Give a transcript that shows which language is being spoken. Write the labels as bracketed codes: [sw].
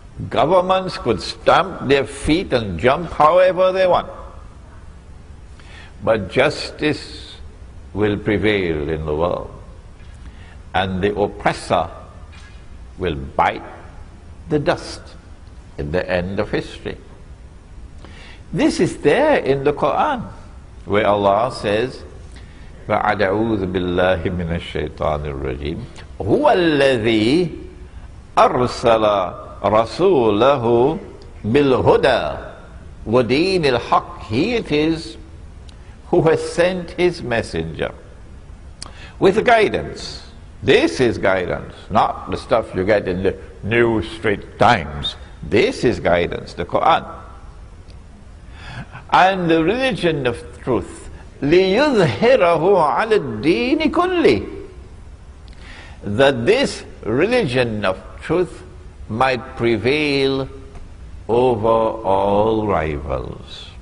[en] Governments could stamp their feet and jump however they want. But justice will prevail in the world, and the oppressor will bite the dust at the end of history. This is there in the Quran, where Allah says, [ar] فَأَعُوذُ بِاللَّهِ مِنَ الشَّيْطَانِ الرَّجِيمِ هُوَ الَّذِي أَرْسَلَ رَسُولَهُ بِالْهُدَى وَدِينِ الْحَقِّ. [en] He it is who has sent his messenger with guidance. This is guidance, not the stuff you get in the New Straits Times. This is guidance, the Quran. And the religion of truth, [ar] لِيُظْهِرَهُ عَلَى الدِّينِ كُلِّهِ, [en] that this religion of truth might prevail over all rivals.